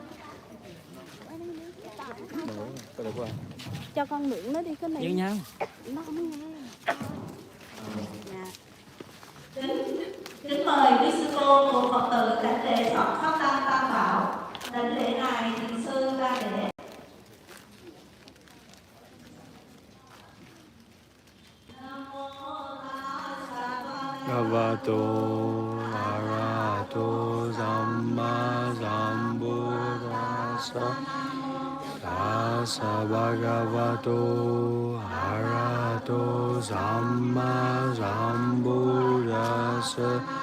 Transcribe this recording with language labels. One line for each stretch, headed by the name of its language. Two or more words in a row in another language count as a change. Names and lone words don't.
Vietnamese: Cho con mượn nó đi cái này. Như nhau. Nó không nghe. Dạ. Kính mời quý sư cô cùng Phật tử đảnh lễ Phật Pháp Tăng Tam Bảo. Đảnh lễ ngài thiền sư Ba Đệ.
Pali: Bhagavato Arahato Samma Sambuddhassa. Tassa Bhagavato Arahato Samma Sambuddhassa.